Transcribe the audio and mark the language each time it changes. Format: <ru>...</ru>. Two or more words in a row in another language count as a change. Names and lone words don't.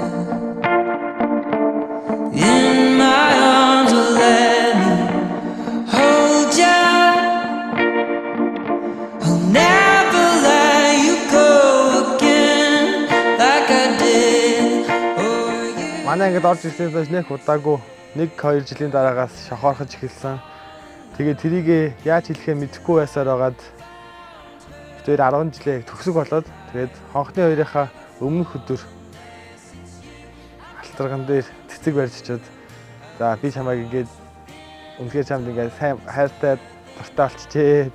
<en>In my arms, oh, let me hold you. I'll never let you go again like I did. Oh, you.</en> <mn>Манай ингээд орж ирсэнээс нэг удаагүй 1-2 жилийн дараагаас шохоорхож эхэлсэн. Тэгээд тэрийгээ яаж хэлэхээ мэдэхгүй байсаар байгаад тэр 10 жилээ төгсөг болоод тэгээд хонхны хоёрынхаа өмнөх өдөр алтарган дээр цэцэг барьж очиод за би чамайг ингээд үнэхээр чамд ингээд сайн хайртай дуртай болчихжээ.</mn>